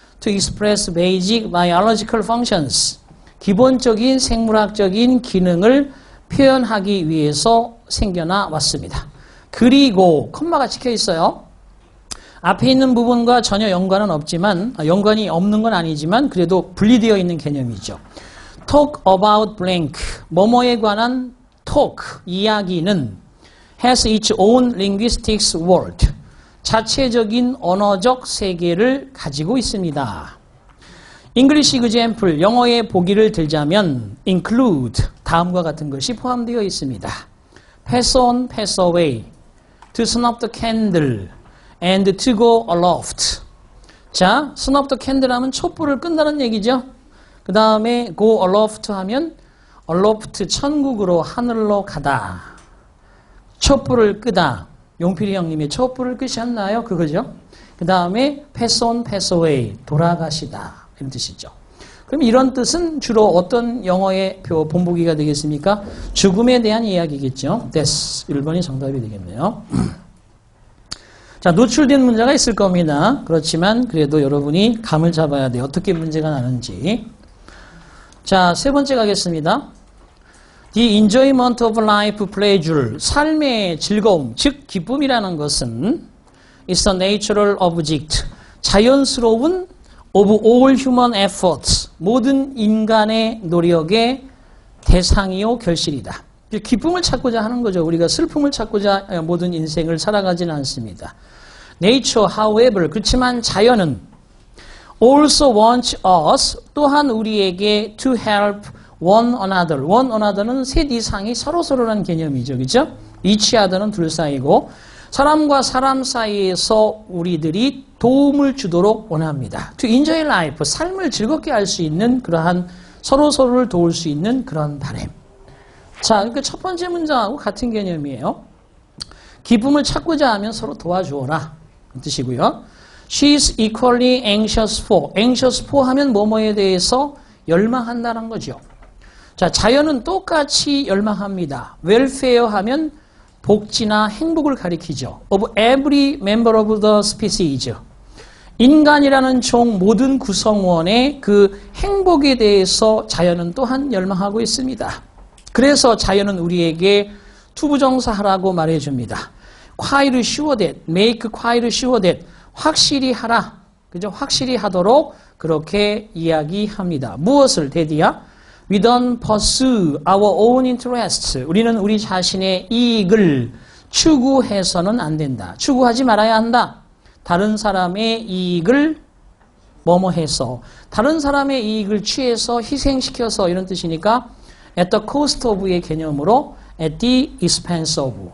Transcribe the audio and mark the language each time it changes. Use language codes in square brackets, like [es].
[en] To express basic biological functions, [ko] 기본적인 생물학적인 기능을 표현하기 위해서 생겨나 왔습니다. 그리고 컴마가 찍혀 있어요. 앞에 있는 부분과 전혀 연관은 없지만, 연관이 없는 건 아니지만 그래도 분리되어 있는 개념이죠. [en] Talk about blank, [ko] 뭐뭐에 관한 [en] talk, [ko] 이야기는 [en] has its own linguistics world, [ko] 자체적인 언어적 세계를 가지고 있습니다. [en] English example, [ko] 영어의 보기를 들자면 [en] include, [ko] 다음과 같은 것이 포함되어 있습니다. [en] Pass on, pass away, to snuff the candle, and to go aloft. [ko] 자, [en] snuff the candle [ko] 하면 촛불을 끈다는 얘기죠. 그 다음에 [en] go aloft [ko] 하면 aloft, 천국으로, 하늘로 가다. 촛불을 끄다. 용필이 형님이 촛불을 끄셨나요? 그거죠. 그 다음에 [en] pass on, pass away, [ko] 돌아가시다. 이런 뜻이죠. 그럼 이런 뜻은 주로 어떤 영어의 본보기가 되겠습니까? 죽음에 대한 이야기겠죠. death. 1번이 정답이 되겠네요. 자, 노출된 문제가 있을 겁니다. 그렇지만 그래도 여러분이 감을 잡아야 돼요. 어떻게 문제가 나는지. 자, 세 번째 가겠습니다. [en] The enjoyment of life pleasure, [ko] 삶의 즐거움, 즉 기쁨이라는 것은 [en] is a natural object, [ko] 자연스러운 [en] of all human efforts, [ko] 모든 인간의 노력의 대상이요 결실이다. 기쁨을 찾고자 하는 거죠. 우리가 슬픔을 찾고자 모든 인생을 살아가지는 않습니다. [en] Nature, however, [ko] 그렇지만 자연은 [en] also wants us, [ko] 또한 우리에게 [en] to help one another. one another [ko] 는 셋 이상이 서로서로라는 개념이죠. 그렇죠? [en] each other [ko] 는 둘 사이고 사람과 사람 사이에서 우리들이 도움을 주도록 원합니다. [en] To enjoy life, [ko] 삶을 즐겁게 할 수 있는 그러한 서로서로를 도울 수 있는 그런 바람. 자, 그러니까 첫 번째 문장하고 같은 개념이에요. 기쁨을 찾고자 하면 서로 도와주어라. 그 뜻이고요. [en] She is equally anxious for. anxious for [ko] 하면 뭐뭐에 대해서 열망한다는 거죠. 자, 자연은 똑같이 열망합니다. welfare 하면 복지나 행복을 가리키죠. [en] Of every member of the species. [ko] 인간이라는 종 모든 구성원의 그 행복에 대해서 자연은 또한 열망하고 있습니다. 그래서 자연은 우리에게 투부정사하라고 말해줍니다. [en] quite sure that, make quite sure that, [ko] 확실히 하라. 그죠? 확실히 하도록 그렇게 이야기합니다. 무엇을 대디야? [en] We don't pursue our own interests. [ko] 우리는 우리 자신의 이익을 추구해서는 안 된다. 추구하지 말아야 한다. 다른 사람의 이익을 뭐뭐해서, 다른 사람의 이익을 취해서 희생시켜서 이런 뜻이니까 [en] at the cost of [ko] 의 개념으로 [en] at the expense of.